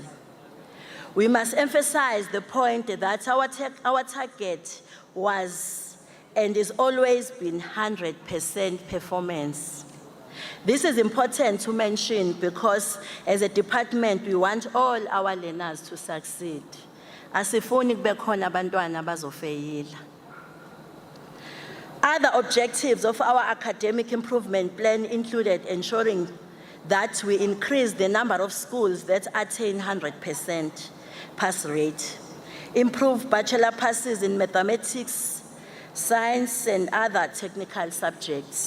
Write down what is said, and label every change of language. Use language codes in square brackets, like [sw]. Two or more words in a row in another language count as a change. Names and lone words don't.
[en] We must emphasize the point that our target was and is always been 100% performance. This is important to mention because as a department, we want all our learners to succeed. [nd] Asifuni kube khona abantwana abazofeyila. [en] Other objectives of our academic improvement plan included ensuring that we increase the number of schools that attain 100% pass rate, improve bachelor passes in mathematics, science, and other technical subjects.